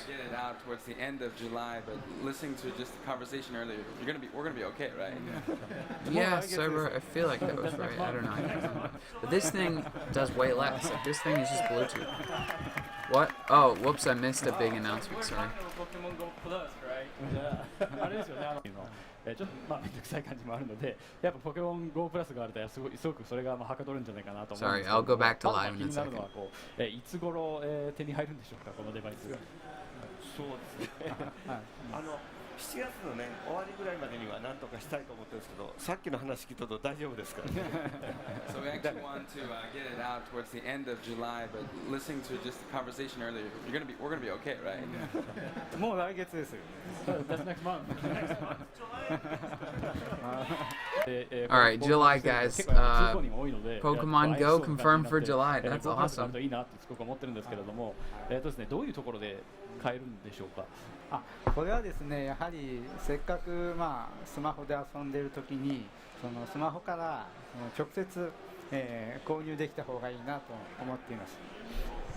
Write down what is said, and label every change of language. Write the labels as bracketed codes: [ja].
[en] Get it out towards the end of July, but listening to just the conversation earlier, we're gonna be okay, right? Yeah, Cyber, I feel like that was right. I don't know. But this thing does way less. Like, this thing is just Bluetooth. What? Oh, whoops! I missed a big announcement. Sorry. Pokemon Go Plus, right? [ja] あれですよね、ちょっとまあめんどくさい感じもあるので、やっぱポケモン GO プラスがあるとすごくそれがはかどるんじゃないかなと思うんですけど。 [en] Sorry, I'll go back to [ja] ま [en] live [ja] ず [en] in a [ja] 気になるのはこう、いつ頃、手に入るんでしょうか、このデバイス。そうですね7月のね終わりぐらいまでには何とかしたいと思ってるんですけど、さっきの話聞いたと大丈夫ですからね。 [en] So we actually want to get it out towards the end of July, but listening to just the conversation earlier, we're gonna be okay, right? [ja] もう来月ですよ。 [en] That's next month. All right, July, guys. Pokemon Go confirmed for July. That's awesome. [ja] いいなってすごく思ってるんですけれども、ですね、どういうところで買えるんでしょうか。これはですね、やはりせっかく、スマホで遊んでいるときにそのスマホから直接、購入できた方がいいなと思っています。